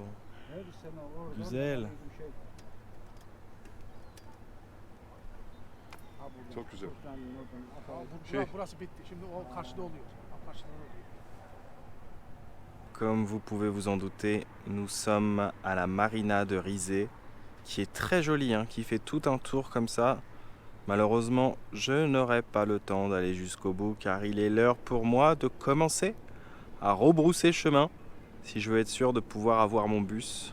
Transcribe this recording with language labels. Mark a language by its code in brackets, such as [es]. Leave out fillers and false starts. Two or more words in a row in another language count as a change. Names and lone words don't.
[tr] her sene oradan güzel. bir şey. Ha, buradan, Çok güzel. Sultan'ın oradan atalım. Şey- Burası bitti. Şimdi o karşıda oluyor. Karşıda oluyor. [fr] Comme vous pouvez vous en douter, nous sommes à la marina de Rizé, qui est très jolie, hein, qui fait tout un tour comme ça. Malheureusement, je n'aurai pas le temps d'aller jusqu'au bout car il est l'heure pour moi de commencer à rebrousser chemin si je veux être sûr de pouvoir avoir mon bus.